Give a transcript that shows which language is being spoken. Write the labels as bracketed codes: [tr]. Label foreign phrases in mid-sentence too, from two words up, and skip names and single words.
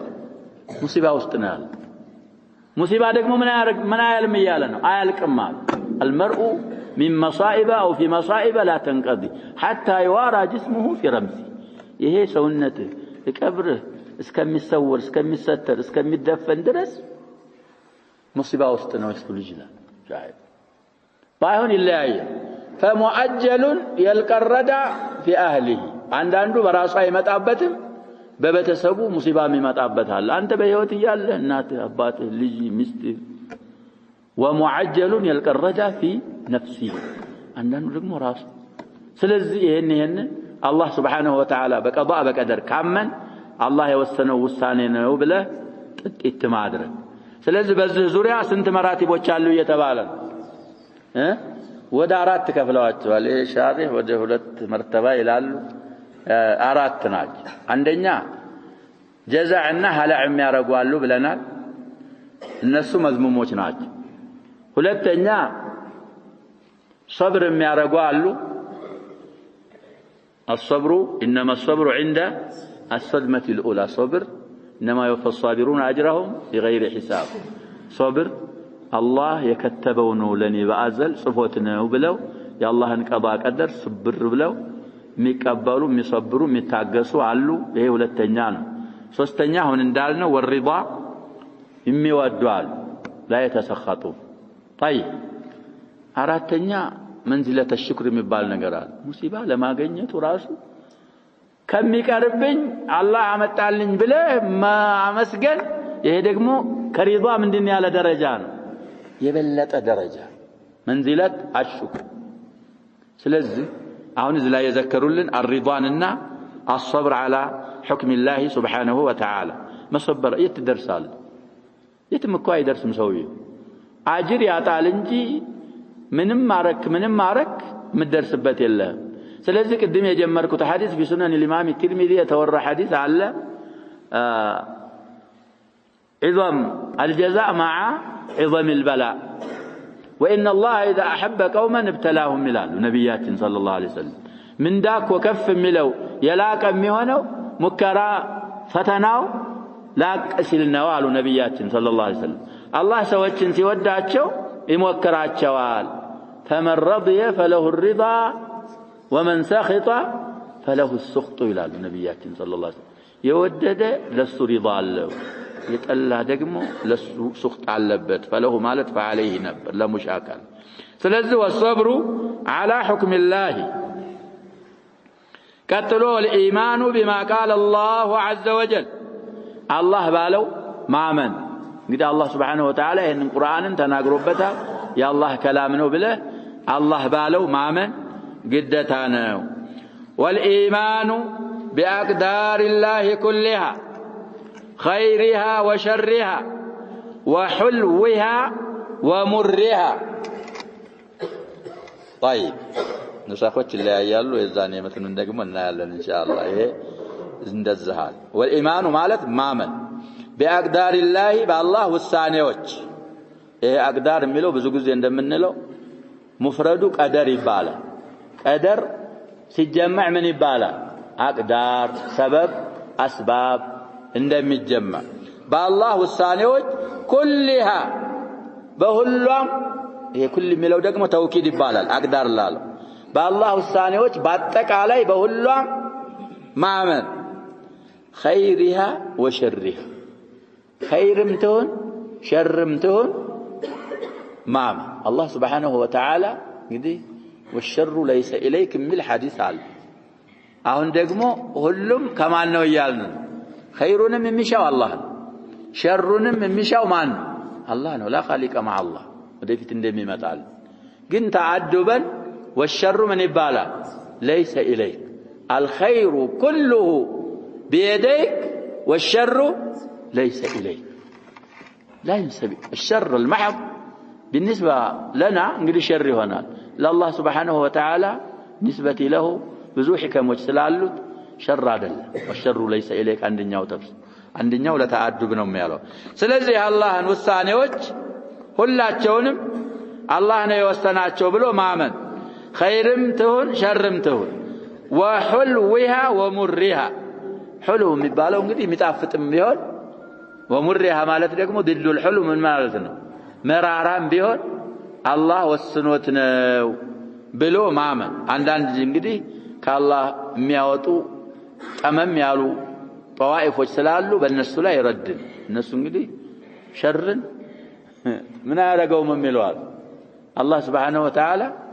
[am] ሙሲባ ውስጥ ነው ያለ ሙሲባ ደግሞ ምን አያልም ይያለ ነው አያልቅም [ar] المرء من مصائب او في مصائب لا تنقضي حتى يوارى جسمه في رمسه [am] ይሄ ሰውነት ቀብርህ እስከሚሰወር እስከሚሰተር እስከሚደፈን ድረስ ሙሲባ ውስጥ ነው እሱ ልጅ ላይ ሻይብ ባይሆን ይለያየ [ar] فمؤجل يلقى الردى في اهله [am] አንዳንዱ በራሱ አይመጣበትም በቤተሰቡ ሙሲባ የሚመጣበታል አንተ በህይወት እያለህ እናት አባት ልጅ ሚስት [ar] ومعجل يلقى الردى في نفسه [am] አንዳንዱ ደግሞ ራሱ ስለዚህ ይሄን አላህ [ar] سبحانه وتعالى [am] በቀዳ በቀደር ካመን አላህ የወሰነው ውሳኔ ነው ብለህ ጥቂት ማድረግ ስለዚህ በዚህ ዙሪያ ስንት መራቲቦች አሉ እየተባለ ወደ አራት ከፍለዋቸዋል ይሄ ሻሪህ ወደ ሁለት መርተባ ይላሉ አራት ናቸው አንደኛ ጀዛዕና ሐላዕ የሚያረጉ አሉ ብለናል እነሱ መዝሙሞች ናቸው ሁለተኛ صبر የሚያረጉ አሉ [ar] الصبر انما الصبر عند الصدمه الاولى صبر انما يوفى الصابرون اجرهم بغير حساب صبر الله يكتبው [am] ነው ለኔ በአዘል ጽፎት ነው ብለው የአላህን ቀባ ቀደር ስብር ብለው የሚቀበሉ የሚሰብሩ የሚታገሱ አሉ ይሄ ሁለተኛ ነው ሶስተኛ አሁን እንዳልነው ወሪዳ የሚወዷል [ar] لا يتسخطوا طيب [am] አራተኛ መንዝለተ ሽክር የሚባል ነገር አለ ሙሲባ ለማገኘቱ ራሱ ከሚቀርብኝ አላህ አመጣልኝ ብለህ ማመስገን ይሄ ደግሞ ከሪዳ ምንድነው ያለ ደረጃ ነው የበለጠ ደረጃ መንዝለት አሽክር ስለዚህ አሁን እዚህ ላይ የዘከሩልን [ar] الرضوانና الصبر على حكم الله سبحانه وتعالى [am] መሰበር ይተደርሳል የትምኳ አይደርስም ሰውዬው አጅር ያጣል እንጂ ምንም ማረክ ምደርስበት የለም ስለዚህ ቅድም የጀመርኩት ሐዲስ በሱነን [ar] الامام الترمذي [am] የተወራ ሐዲስ አለ [ar] عظم الجزاء مع عظم البلاء وان الله اذا احب قوما ابتلاهم [am] ይላሉ ነብያችን [ar] صلى الله عليه وسلم ምን [am] ዳክ ወከፍ የሚለው የላቀ የሚሆነው ሙከራ ፈተናው ላቅ ሲል ነው አሉ ነብያችን [ar] صلى الله عليه وسلم [am] አላህ ሰዎችን ሲወዳቸው ይሞክራቸዋል [ar] فمن رضي فله الرضا ومن سخط فله السخط [am] ይላሉ ነብያችን [ar] صلى الله عليه وسلم [am] የወደደ ለሱ ሪዳ አለው የጠላ ደግሞ ለሱ ሱخط አለበት فله ማለት فعليه ነበር ለሙሻካል ስለዚህ [ar] والصبر على حكم الله [am] ቀጥሎ [ar] الإيمان بما قال الله عز وجل الله [am] ባለው ማመን እንግዲህ አላህ [ar] سبحانه وتعالى [am] ይሄንን ቁርአንን ተናግሮበታል የአላህ ከላም ነው ብለህ አላህ ባለው ማመን ግዴታ ነው [ar] والإيمان بأقدار الله كلها خيرها وشرها وحلوها ومرها [am] طيب نسخوች ላይ ያያሉ የዛኔ መተኑን ደግሞ እናያለን ኢንሻአላህ ይሄ እንደዛሃል والإيمان ማለት ማመን [ar] بأقدار الله بالله [am] ውሳኔዎች ይሄ አቅዳር የሚለው ብዙ ጊዜ እንደምንለው ሙፍረዱ ቀደር ይባላል ቀደር ሲጀመዕ ምን ይባላል አቅዳር ሰበብ አስባብ እንደሚጀመዕ بالله ውሳኔዎች كلها በሁሉም ይሄ ኩል የሚለው ደግሞ ተውኪድ ይባላል አቅዳር ላለው بالله ውሳኔዎች በአጠቃላይ በሁሉም ማመን [ar] خيرها وشرها [am] خيرም ትሁን ሸርም ትሁን ማመን [ar] الله سبحانه وتعالى [am] እንግዲህ [ar] والشر ليس إليك [am] የሚል ሐዲስ አለ አሁን ደግሞ ሁሉም ከማን ነው ይያልን خيሩንም የሚሻው አላህ ነው ሸሩንም የሚሻው ማን ነው አላህ ነው لا [ar] خالق مع الله [am] ወደፊት እንደሚመጣል ግን ተዓድበን [ar] والشر من ይባላል ليس إليك الخير كله بيديك والشر ليس إليك لا ينسب الشر المحض بالنسبة لنا نقول شر هنا لله سبحانه وتعالى نسبة له [am] ብዙ ህከሞች ስላሉት ሸር አይደለም [ar] والشر ليس إليك [am] አንደኛው ተፍስ አንደኛው ለተዓድብ ነው የሚያለው ስለዚህ አላህን ውሳኔዎች ሁላቸውንም አላህ ነው የወሰናቸው ብሎ ማመን خيرም ትሁን ሸርም ትሁን [ar] وحلوها ومرها [am] حلو የሚባለው እንግዲህ የሚጣፍጥም ቢሆን ومرها ማለት ደግሞ [ar] ضد الحلو [am] ምን ማለት ነው መራራም ቢሆን አላህ ወስኖት ነው ብሎ ማመን አንዳንድ እንግዲህ ከአላህ የሚያወጡ ጠመም ያሉ ጠዋኢፎች ስላሉ በእነሱ ላይ ይረድን እነሱ እንግዲህ ሸርን ምን ያደርገውም የሚለዋል አላህ [ar] سبحانه وتعالى